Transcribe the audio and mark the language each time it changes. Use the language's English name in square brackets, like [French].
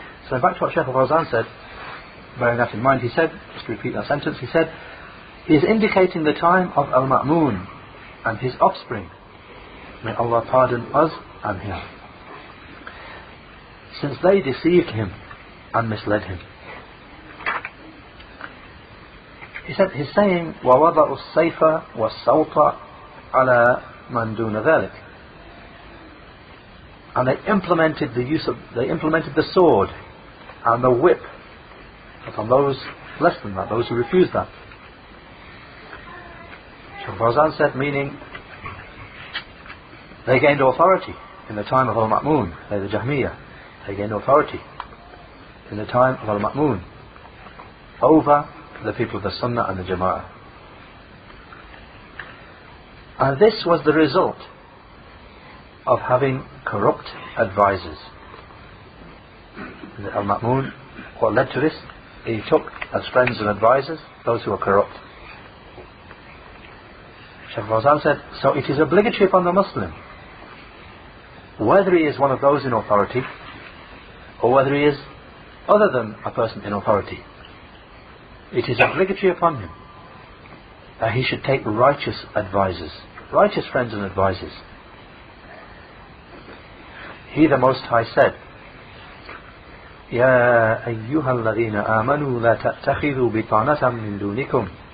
[English] So back to what Shaykh Fawzan said, bearing that in mind, he said, just to repeat that sentence, he said, he is indicating the time of Al-Ma'mun and his offspring. May Allah pardon us and him, since they deceived him and misled him. He said, he's saying, [Arabic] وَوَضَعُوا السَّيْفَ وَالسَّوْطَ عَلَى مَنْ دُونَ ذَلِكَ. [English] And they implemented the sword and the whip upon those less than that, those who refused that. Shaykh Fawzan said, meaning they gained authority in the time of Al-Ma'mun, they the Jahmaiyyah. They gained authority in the time of Al-Ma'mun over the people of the Sunnah and the Jama'ah. And this was the result of having corrupt advisors. Al-Ma'mun, what led to this? He took as friends and advisors those who were corrupt. Shaykh Fawzan said, so it is obligatory upon the Muslim, whether he is one of those in authority or whether he is other than a person in authority, it is obligatory upon him that he should take righteous advisors, righteous friends and advisors. He, the Most High, said, [Arabic] يا أيها الذين آمنوا لا تتخذوا بطانة من دونكم.